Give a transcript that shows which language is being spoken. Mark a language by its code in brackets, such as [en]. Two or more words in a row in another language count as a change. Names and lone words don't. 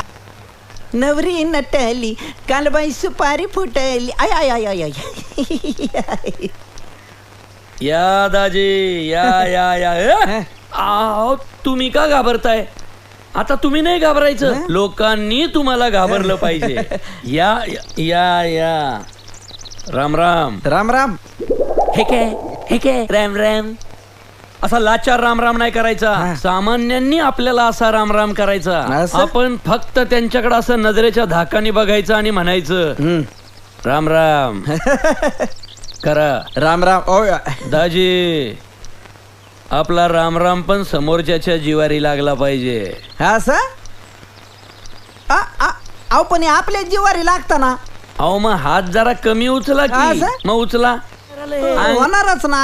[mr] नवरी नटली कालबाई सुपारी फुटली. आय आय आय आय आय. या दाजी या या या. अहो तुम्ही का घाबरताय? आता तुम्ही नाही घाबरायचं, लोकांनी तुम्हाला घाबरलं पाहिजे. या या या. राम राम. राम राम. हे काय राम राम. असा लाचार राम राम नाही करायचा. सामान्यांनी आपल्याला असा राम राम करायचा. आपण फक्त त्यांच्याकडे असं नजरेच्या धाकाने बघायचं आणि म्हणायचं राम राम करा. राम राम. ओ दाजी आपला राम राम पण समोरच्याच्या जिवारी लागला पाहिजे. असं अहो पण हे आपल्या जिवारी लागतं ना. अहो मग हात जरा कमी उचला की. मग उचला. होणारच ना.